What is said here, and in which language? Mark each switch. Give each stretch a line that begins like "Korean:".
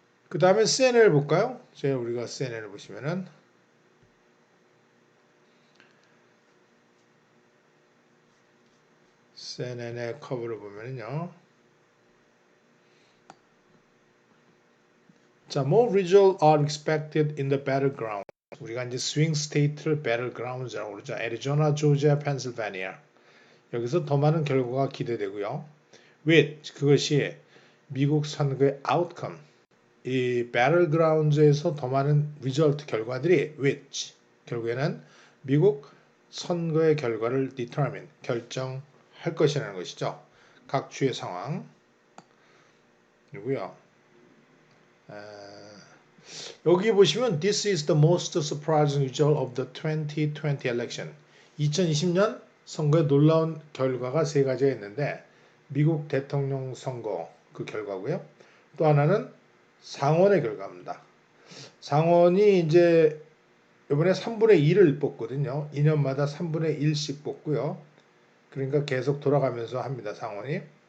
Korean: 그 다음에 CNN을 볼까요? 우리가 CNN을 보시면은 CNN의 커버를 보면은요.
English: 자, more results are expected in the battleground.
Korean: 우리가 이제 스윙 스테이트를 battlegrounds라고 그러죠. 애리조나, 조지아, 펜실베니아. 여기서 더 많은 결과가 기대되고요. with 그것이 미국 선거의 outcome. 이 battlegrounds에서 더 많은 result 결과들이 which 결국에는 미국 선거의 결과를 determine 결정할 것이라는 것이죠. 각 주의 상황. 그리고요.
English: 여기 보시면 This is the most surprising result of the 2020 election.
Korean: 2020년 선거의 놀라운 결과가 세 가지가 있는데 미국 대통령 선거 그 결과고요. 또 하나는 상원의 결과입니다. 상원이 이제 이번에 3분의 1을 뽑거든요. 2년마다 3분의 1씩 뽑고요. 그러니까 계속 돌아가면서 합니다. 상원이.